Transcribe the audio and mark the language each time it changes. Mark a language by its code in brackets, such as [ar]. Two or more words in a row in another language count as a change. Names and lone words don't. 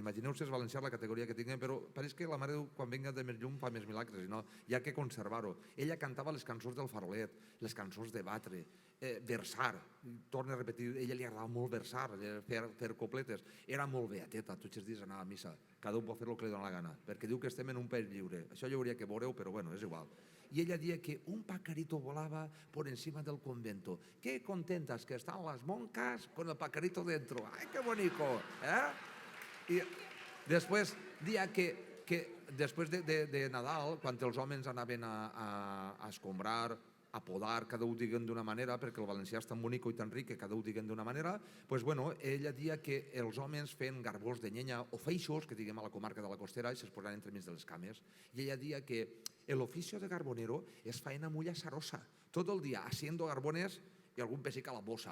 [ca] Imagineu-se els valencians la categoria que tinguem, però pareix que la Mare de Déu, quan venga de més llum, fa més milagres, i no, hi ha que conservar-ho. Ella cantava les cançons del farolet, les cançons de batre, versar, torno a repetir, a ella li agradava molt versar, fer copletes, era molt beateta, tots els dies anava a missa, cada un pot fer el que li dona la gana, perquè diu que estem en un país lliure, això ja hauria que veureu, però bueno, és igual. [es] Y ella decía que un pajarito volaba por encima del convento. Qué contentas que están las monjas con el pajarito dentro. ¡Ay, qué bonito! Y después decía que después de Nadal, [ca] quan els homes anaven a escombrar, a podar, cada un diguen d'una manera, perquè el valencià és tan bonico i tan ric que cada un diguen d'una manera, [es] pues bueno, [ca] ella deia que els homes feien garbós de llenya o feixos, que diguem a la comarca de la Costera, i se'ls posaven entremig de les cames. I ella deia que [es] el oficio de carbonero es faena muy azarosa, todo el día haciendo garbones y algún pesic a la bosa.